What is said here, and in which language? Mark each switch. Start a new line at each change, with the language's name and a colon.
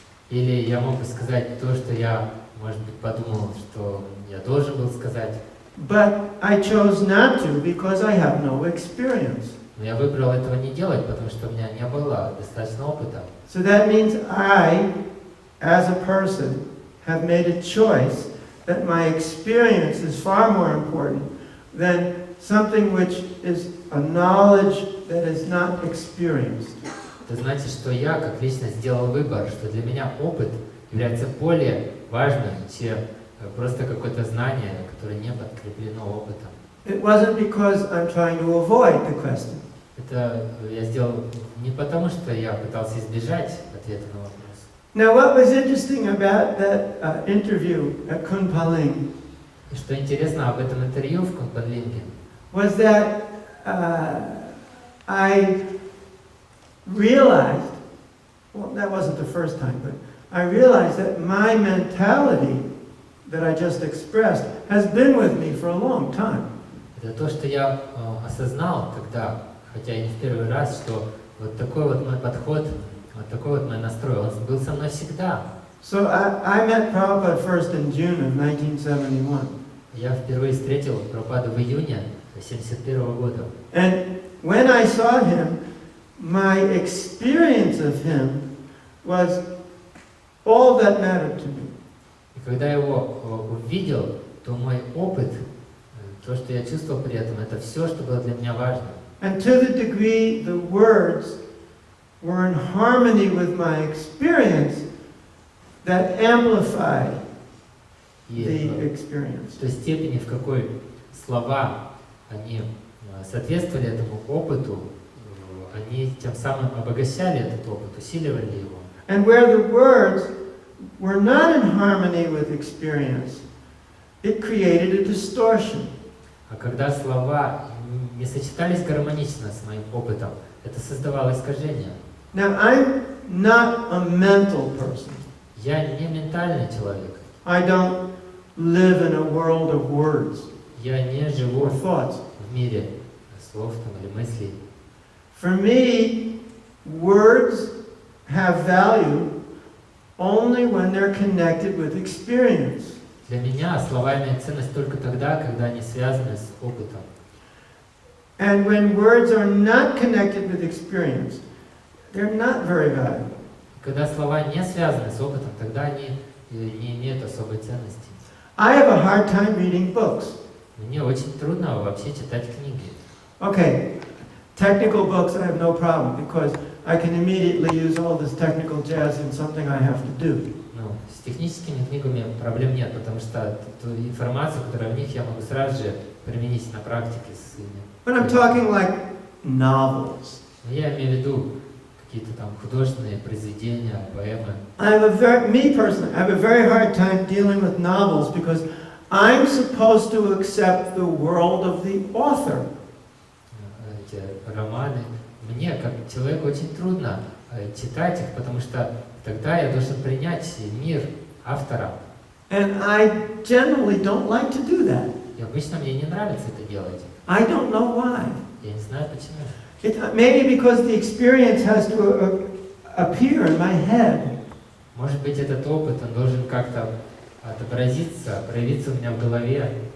Russian: Или я мог бы сказать то, что я, может быть, подумал, что я должен был сказать.
English: But I chose not to because I have no experience.
Russian: Но я выбрал этого не делать, потому что у меня не было достаточно опыта.
English: So that means I, as a person, have made a choice that my experience is far more important than something which is a knowledge that is not experienced.
Russian: это значит, что я как личность сделал выбор, что для меня опыт является более важным, чем просто какое-то знание, которое не подкреплено опытом.
English: It wasn't because I'm trying to avoid the question.
Russian: Это я сделал не потому, что я пытался избежать ответа на вопрос.
English: Now, what was interesting about that interview at Kunpaling
Russian: И что интересно об этом интервью в Кунпанлинге,
English: was that I realized, well, that wasn't the first time, but I realized that my mentality that I just expressed has been with me for a long time.
Russian: это то, что я осознал тогда, хотя и не в первый раз, что вот такой вот мой подход, вот такой вот мой настрой, он был со мной всегда.
English: So I met Prabhupada first in June of 1971.
Russian: Я впервые встретил Прабхупаду в июне 1971 года.
English: And when I saw him, my experience of him was all that mattered to me.
Russian: И когда я его увидел, то мой опыт, то, что я чувствовал при этом, это все, что было для меня важно.
English: And to the degree the words were in harmony with my experience, that amplified
Russian: И
English: the experience.
Russian: в той степени, в какой слова они соответствовали этому опыту, они тем самым обогащали этот опыт, усиливали его.
English: And where the words were not in harmony with experience, it created a distortion.
Russian: А когда слова не сочетались гармонично с моим опытом, это создавало искажение.
English: Now, I'm not a mental person.
Russian: Я не ментальный человек.
English: I don't live in a world of words
Russian: Я не живу
English: or thoughts.
Russian: в мире слов там, или мыслей.
English: For me, words have value only when they're connected with experience.
Russian: Для меня слова имеют ценность только тогда, когда они связаны с опытом.
English: And when words are not connected with experience, they're not very valuable.
Russian: Когда слова не связаны с опытом, тогда они не имеют особой ценности.
English: I have a hard time reading books.
Russian: Мне очень трудно вообще читать книги.
English: Okay, technical books I have no problem because I can immediately use all this technical jazz in something I have to do.
Russian: Ну, с техническими книгами проблем нет, потому что ту информацию, которая в них, я могу сразу же применить на практике с ими.
English: But I'm talking like novels.
Russian: Но я имею в виду какие-то там художественные произведения, поэмы.
English: Me personally, I have a very hard time dealing with novels because I'm supposed to accept the world of the author.
Russian: Эти романы. Мне, как человеку, очень трудно читать их, потому что тогда я должен принять мир автора.
English: And I generally don't like to do that.
Russian: И обычно мне не нравится это делать.
English: I don't know why.
Russian: Я не знаю почему.
English: Maybe because the experience has to appear in my head.
Russian: Может быть, этот опыт, он должен как-то отобразиться, проявиться у меня в голове.